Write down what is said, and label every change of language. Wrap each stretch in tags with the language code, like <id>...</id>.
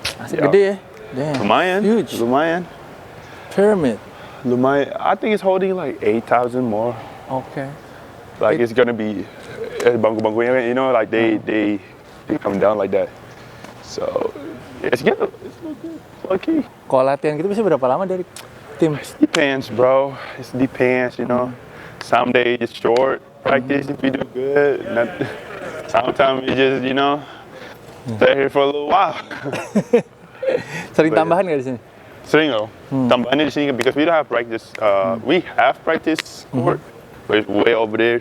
<id>Gede ya? Damn. Lumayan.</id> <en>Huge.</en> <id>Lumayan.</id> <en>Pyramid.</en> <id>Lumayan.</id> <en>I think it's holding like 8,000 more. Okay. Like it's gonna be bangku-bangkunya, like they come down like that. So it's good. It's good. Lucky.</en> <id>Kalau latihan gitu bisa berapa lama dari tim?</id> <en>Depends, bro. It depends, Some days it's short practice if you do good. Sometimes you just, stay here for a little while.</en> <id>Sering tambahan nggak di sini? Sering though. Tambahannya di sini</id> <en>because we don't have practice. We have practice court, but it's way over there.</en>